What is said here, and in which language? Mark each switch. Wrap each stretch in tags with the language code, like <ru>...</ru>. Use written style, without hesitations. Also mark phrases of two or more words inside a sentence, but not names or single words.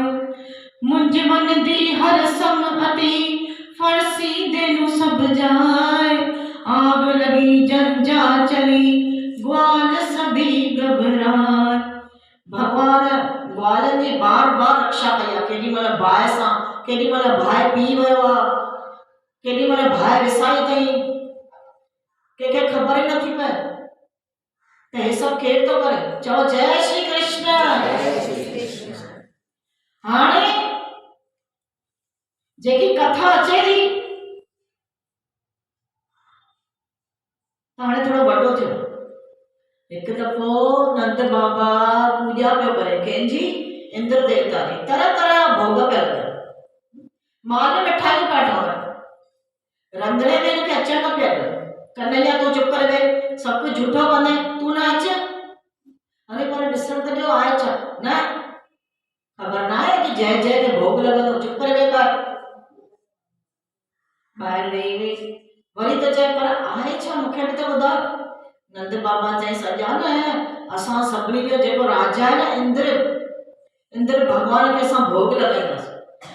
<bra>मुंज मन दी हर संग अति फरसी देनु सब जाय, आग लगी जंजा चली ग्वाल सभी घबराय।</bra> <sd>भगवान ग्वालन जी बार बार रक्षा कई आहे, केॾी महिल बाहि सां, केॾी महिल बाहि पी वियो आहे, केॾी महिल बाहि विसाई अथई, कंहिंखे ख़बर ई नथी पए त हे सभु केरु थो करे। चओ जय श्री कृष्ण। हाणे जेकी कथा अचे थी हाणे थोड़ो वॾो थियो। हिकु दफ़ो नंद बाबा पूॼा पियो करे कंहिंजी, इंद्र देवता जी, तरह तरह भोग पिया करे, माल मिठाई पिया ठाहे, रंधिणे में हिनखे अचण न पिया ॾियनि। कन्हैया तूं चुप करे वेह, सभु कुझु झूठो कंदे, तूं न अच। अरे पर ॾिसण त ॾियो आहे छा, न ख़बर न आहे कि जय जय के भोग लॻंदो, चुप करे वेह कर। ॿाहिरि वेही वेही वरी त चए पर आहे छा, मूंखे बि त ॿुधायो। नंद बाबा चईं सॼा न असां सभिनी जो जेको राजा आहे न इंद्र भगवान खे असां भोग लॻाईंदासीं।</sd>